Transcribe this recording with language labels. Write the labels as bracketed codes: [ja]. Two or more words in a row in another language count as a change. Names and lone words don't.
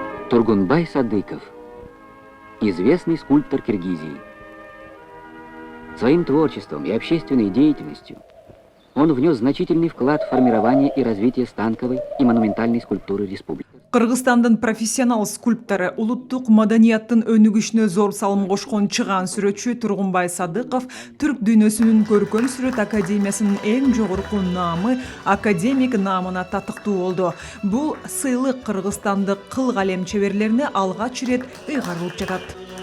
[ru] Тургунбай Садыков, известный скульптор Киргизии. Своим творчеством и общественной деятельностью он внес значительный вклад в формирование и развитие станковой и монументальной скульптуры республики. [ky] Кыргызстандын профессионал скульптору, улуттук маданияттын өнүгүшүнө зор салым кошкон чыгаан сүрөтчү Тургунбай Садыков түрк дүйнөсүнүн көркөм сүрөт академиясынын эң жогорку наамы академик наамына татыктуу болду. Бул сыйлык кыргызстандык кыл калем чеберлерине алгач ирет ыйгарылып жатат.